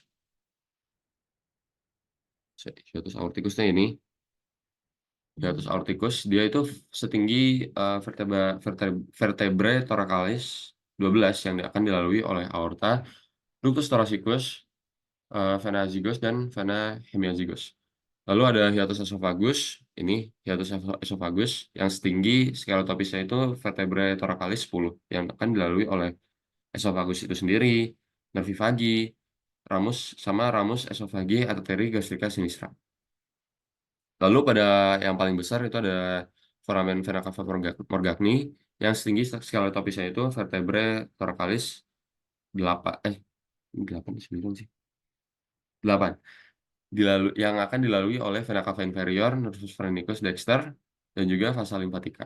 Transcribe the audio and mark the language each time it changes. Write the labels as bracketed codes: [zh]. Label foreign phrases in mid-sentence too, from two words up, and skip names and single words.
[id] Hiatus aorticusnya ini, [la] hiatus aorticus, [id] dia itu setinggi [la] vertebrae thoracalis [id] 12 yang akan dilalui oleh aorta, [la] ductus thoracicus, vena azygos, [id] dan [la] vena hemiazygos. [id] Lalu ada [la] hiatus esophagus, [id] ini [la] hiatus esophagus [id] yang setinggi scaleotopisnya itu [la] vertebrae thoracalis [id] 10 yang akan dilalui oleh esophagus itu sendiri, [la] nervi vagi, ramus esofagi [id] arteri gastrika sinistra. Lalu pada yang paling besar itu ada [la] foramen vena cava morgagni [id] yang setinggi scaleotopisnya itu [la] vertebrae thoracalis [id] 8 8 9 sih. 8. yang akan dilalui oleh [la] vena cava inferior, nervus phreniculus dexter, [id] dan juga [la] vasa lymphatica.